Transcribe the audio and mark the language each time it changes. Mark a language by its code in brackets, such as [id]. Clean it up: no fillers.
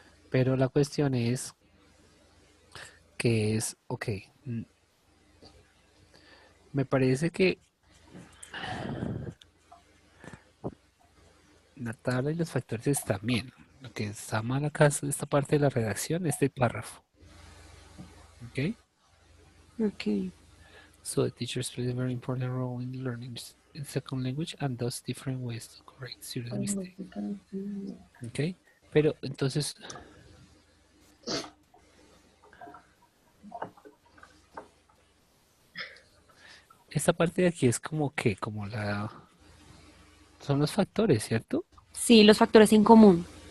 [es] Pero la cuestión es que es, ok, me parece que la tabla y los factores están bien. Lo que está mal acá es esta parte de la redacción, este párrafo. ¿Ok? Ok. [en] So the teachers play a very important role in learning in second language and thus different ways to correct serious mistakes. [es] ¿Ok? Pero entonces, esta parte de aquí es como que, como la... Son los factores, ¿cierto? Sí, los factores en común.